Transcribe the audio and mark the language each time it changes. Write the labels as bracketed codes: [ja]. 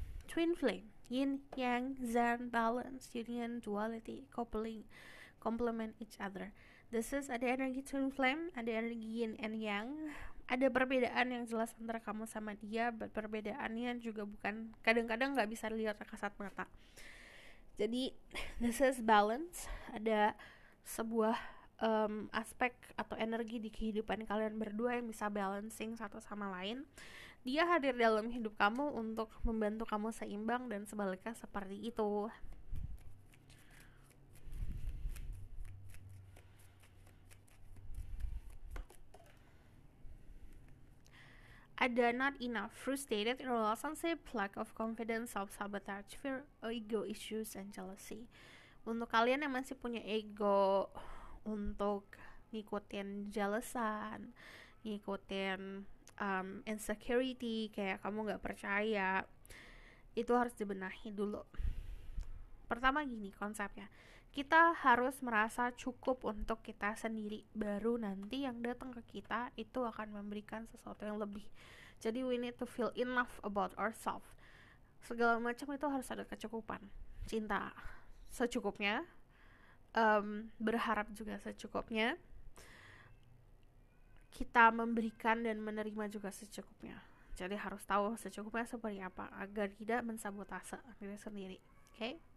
[en] Twin flame, yin, yang, zen, balance, union, duality, coupling, complement each other. This is [id] ada energi twin flame, ada energi yin and yang. Ada perbedaan yang jelas antara kamu sama dia, perbedaannya juga bukan, kadang-kadang gak bisa dilihat kasat mata. Jadi [en] this is balance. [id] Ada sebuah aspek atau energi di kehidupan kalian berdua yang bisa balancing satu sama lain. Dia hadir dalam hidup kamu untuk membantu kamu seimbang dan sebaliknya seperti itu. [en] Ada not enough, frustrated in relationship, lack of confidence, self-sabotage, fear, ego issues, and jealousy. [id] Untuk kalian yang masih punya ego untuk ngikutin jealousan, ngikutin insecurity, kayak kamu gak percaya, itu harus dibenahi dulu. Pertama gini konsepnya, kita harus merasa cukup untuk kita sendiri, baru nanti yang datang ke kita itu akan memberikan sesuatu yang lebih. Jadi [en] we need to feel enough about ourselves. [id] Segala macam itu harus ada kecukupan. Cinta secukupnya, berharap juga secukupnya. kita memberikan dan menerima juga secukupnya. Jadi harus tahu secukupnya seperti apa agar tidak mensabotase diri sendiri. Oke? Okay?